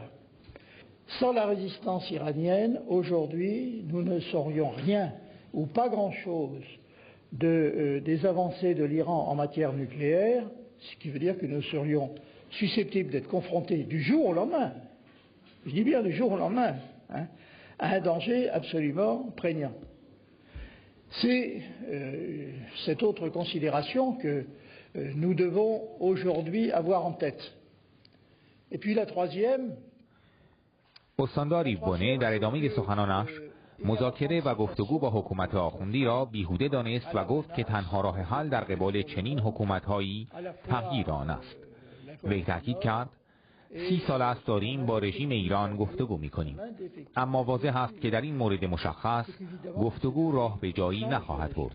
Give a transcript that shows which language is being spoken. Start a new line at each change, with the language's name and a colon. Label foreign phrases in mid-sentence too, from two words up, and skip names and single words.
French: Sans la résistance iranienne, aujourd'hui nous ne saurions rien ou pas grand-chose des avancées de l'Iran en matière nucléaire, ce qui veut dire que nous serions susceptibles d'être confrontés du jour au lendemain, je dis bien du jour au lendemain, à un danger absolument prégnant. C'est cette autre considération que nous devons aujourd'hui avoir en tête. Et puis la troisième,
Persian: استاندار ایوونه در ادامه سخنانش مذاکره و گفتگو با حکومت آخوندی را بیهوده دانست و گفت که تنها راه حل در قبال چنین حکومت‌هایی تغییر آن است. وی تاکید کرد 30 سال است داریم با رژیم ایران گفتگو می‌کنیم، اما واضح است که در این مورد مشخص گفتگو راه به جایی نخواهد برد.